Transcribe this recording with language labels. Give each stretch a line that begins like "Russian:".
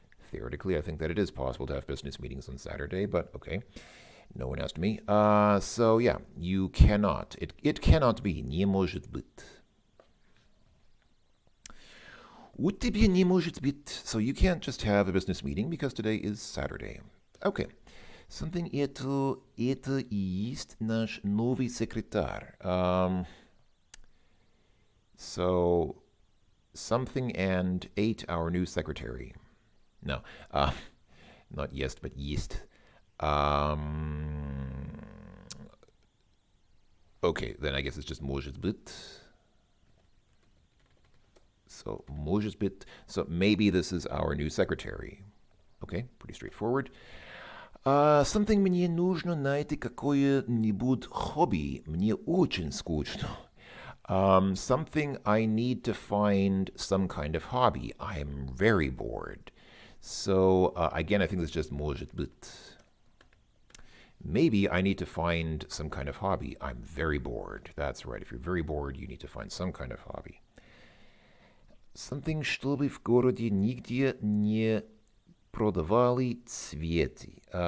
English: Theoretically, I think that it is possible to have business meetings on Saturday, but okay. No one asked me. So yeah, you cannot. It cannot be.
Russian: Не может быть. У тебя не может быть.
English: So you can't just have a business meeting because today is Saturday. Okay.
Russian: Something это и есть наш новый секретарь.
English: So something and 8 our new secretary. No, not yes, but yeast. Okay, then I guess it's just
Russian: может быть. So может быть.
English: So maybe this is our new secretary. Okay, pretty straightforward.
Russian: Something мне нужно найти какое-нибудь хобби. Мне очень скучно.
English: Something I need to find some kind of hobby. I am very bored. So again, I think it's just
Russian: может быть.
English: Maybe I need to find some kind of hobby. I'm very bored. That's right. If you're very bored, you need to find some kind of hobby.
Russian: Something, чтобы в городе нигде не продавали цветы.